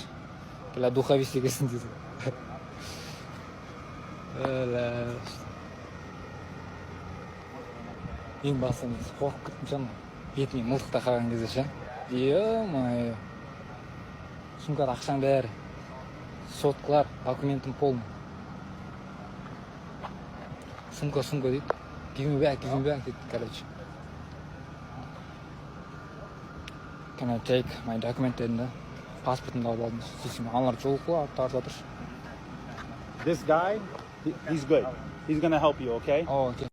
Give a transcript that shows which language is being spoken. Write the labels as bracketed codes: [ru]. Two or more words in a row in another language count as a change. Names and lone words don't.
[kk] Бля, духовист екесің дейді. Ең басын қорқып кеттім шам. Бетіме мылтықта қараған кезде ше. Е-майо. Сумкада ақшаң бәрі. Соткалар, документім полный. Сумка дейді. [en] Give me back дейді, короче. Can I take my document дедім. [kk] Паспортымды алып алдым. Сөйтсем, аналар жол қылып тартып жатыр. [en] This guy, he's good. He's gonna help you, okay? Oh, okay.